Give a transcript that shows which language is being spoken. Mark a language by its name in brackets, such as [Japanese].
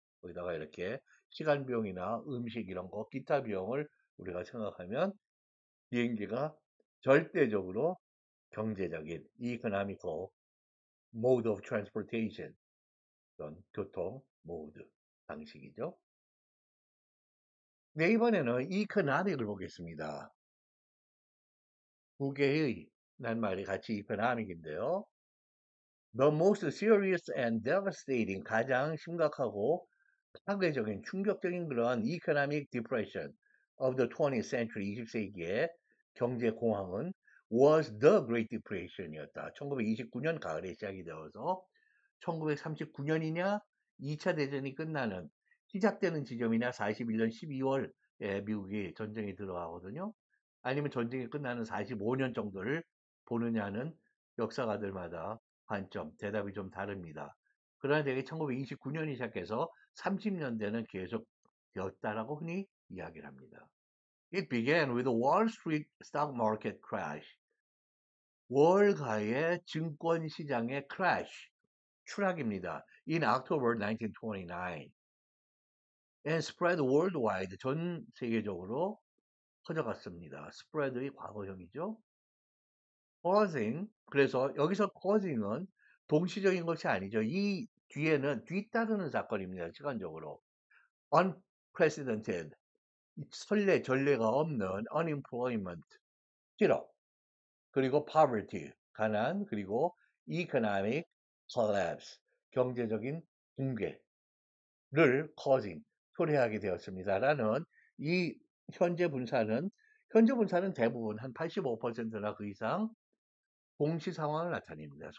[Korean] 거기다가 이렇게 시간 비용이나 음식 이런 거, 기타 비용을 우리가 생각하면 비행기가 절대적으로 경제적인 [English] economical mode of transportation, [Korean] 그런 교통 모드 방식이죠. 네, 이번에는 economic을 보겠습니다. 두 개의 낱말이 같이 economic인데요. [English] The most serious and devastating, [Korean] 가장 심각하고 파괴적인 충격적인 [English] 그런 economic depression of the 20th century, [Korean] 20세기의 경제 공황은 [English] was the Great Depression이었다. [Korean] 1929년 가을에 시작이 되어서 1939년이냐 2차 대전이 끝나는 시작되는 지점이냐 41년 12월에 미국이 전쟁에 들어가거든요. 아니면 전쟁이 끝나는 45년 정도를 보느냐는 역사가들마다 관점, 대답이 좀 다릅니다. 그러나 대개 1929년이 시작해서 30년대는 계속 되었다라고 흔히 이야기를 합니다. [English] It began with the Wall Street stock market crash. [Korean] 월가의 증권 시장의 crash, 추락입니다. [English] In October 1929 and spread worldwide, [Korean] 전 세계적으로 퍼져갔습니다. spread의 과거형이죠. causing, 그래서 여기서 causing은 동시적인 것이 아니죠. 이 뒤에는 뒤따르는 사건입니다. 시간적으로. unprecedented, 선례, 전례가 없는 unemployment, 실업, 그리고 poverty, 가난, 그리고 [English] economic collapse, [Korean] 경제적인 붕괴를 causing, 초래하게 되었습니다라는 이 현재 분사는 대부분 한 85%나 그 이상 동시 상황을 나타냅니다.